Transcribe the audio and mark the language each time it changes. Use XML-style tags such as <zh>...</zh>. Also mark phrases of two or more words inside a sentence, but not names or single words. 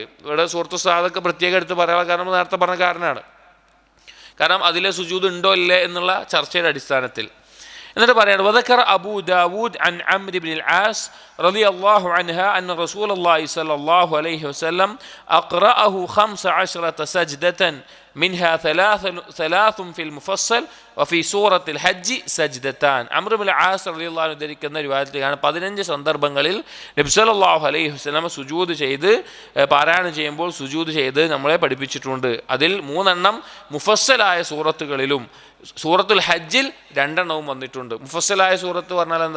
<ml>ഇവിടെ സൂറത്തു സ്വാദൊക്കെ പ്രത്യേകം എടുത്ത് പറയാനുള്ള കാരണം നേരത്തെ പറഞ്ഞ കാരണമാണ്. കാരണം അതിലെ സുജൂദ് ഉണ്ടോ ഇല്ലേ എന്നുള്ള ചർച്ചയുടെ അടിസ്ഥാനത്തിൽ. എന്നിട്ട് പറയാണ്</ml> <ar>وذكر أبو داود عن عمرو بن العاص رضي الله عنه أن رسول الله صلى الله عليه وسلم أقرأه 15 سجدة منها ثلاث في المفصل وفي سورة الحج سجدتان.</ar> <ml>അംർ ഇബ്നുൽ ആസ്</ml> <ar>رضي الله عنه</ar> <ml>ധരിക്കുന്ന റിവായത്തിലാണ് 15 സന്ദർഭങ്ങളിൽ നബി</ml> <ar>صلى الله عليه وسلم</ar> <ml>സുജൂദ് ചെയ്ത് പാരായണം ചെയ്യുമ്പോൾ സുജൂദ് ചെയ്ത് നമ്മളെ പഠിപ്പിച്ചിട്ടുണ്ട്. അതിൽ 3 മുഫസ്സലായ സൂറത്തുകളിലും സൂറത്തുൽ ഹജ്ജിൽ 2 വന്നിട്ടുണ്ട്. മുഫസ്സലായ സൂറത്ത് പറഞ്ഞാൽ എന്താ?</ml>